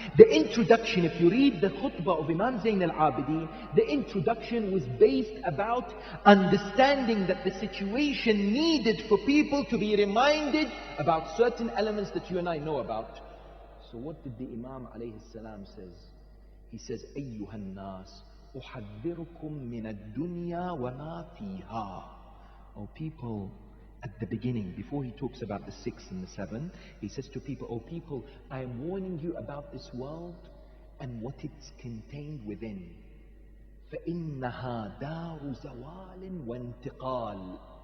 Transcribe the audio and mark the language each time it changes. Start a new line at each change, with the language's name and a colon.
English: The introduction, if you read the khutbah of Imam Zayn al-Abidin, the introduction was based about understanding that the situation needed for people to be reminded about certain elements that you and I know about. So what did the Imam alayhi salam says? He says,
Arabic: أيها الناس أحذركم من الدنيا وما فيها.
English: Oh people, at the beginning, before he talks about the 6 and the 7, he says to people, oh people, I am warning you about this world and what it's contained within.
Arabic: فإنها دار زوال وانتقال.